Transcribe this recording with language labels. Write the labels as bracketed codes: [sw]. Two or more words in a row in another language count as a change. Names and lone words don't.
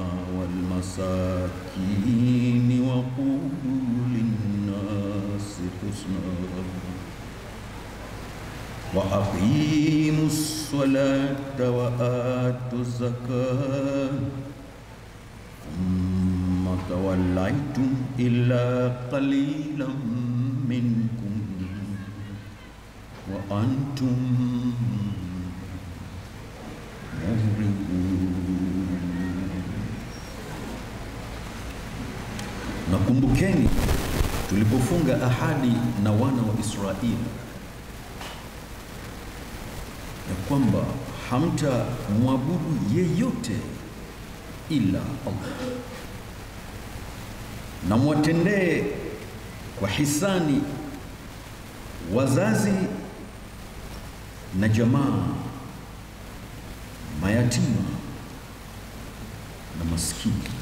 [ar] والمساكين وقولوا للناس حسنا وأقيموا الصلاة وآتوا الزكاة ثم توليتم إلا قليلا منكم وأنتم معرضون. [sw] Nakumbukeni tulipofunga ahadi na wana wa Israeli ya kwamba hamta muabudu yeyote ila Allah, na mwatendee kwa hisani wazazi na jamaa, mayatima na maskini.